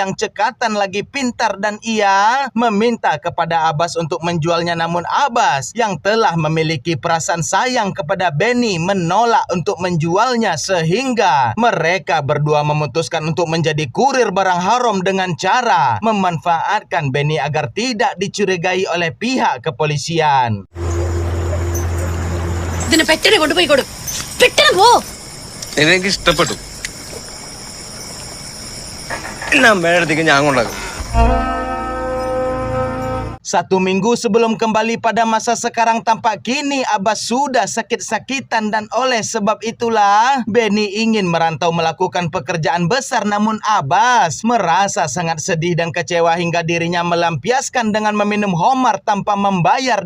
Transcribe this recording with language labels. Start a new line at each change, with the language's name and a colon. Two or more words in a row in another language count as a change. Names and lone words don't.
Indonesian: yang cekatan lagi pintar dan ia meminta kepada Abbas untuk menjualnya namun Abbas yang telah memiliki perasaan sayang kepada Benny menolak untuk menjualnya sehingga mereka berdua memutuskan untuk menjadi kurir barang haram dengan cara memanfaatkan Benny agar tidak dicurigai oleh pihak kepolisian.
Malayalam: എനിക്ക് ഇഷ്ടപ്പെട്ടു. അമ്മയുടെ അടുത്തേക്ക് ഞാൻ കൊണ്ടാക്കും.
Indonesian: 1 minggu sebelum kembali pada masa sekarang tampak kini Abbas sudah sakit-sakitan dan oleh sebab itulah Benny ingin merantau melakukan pekerjaan besar namun Abbas merasa sangat sedih dan kecewa hingga dirinya melampiaskan dengan meminum homar tanpa membayar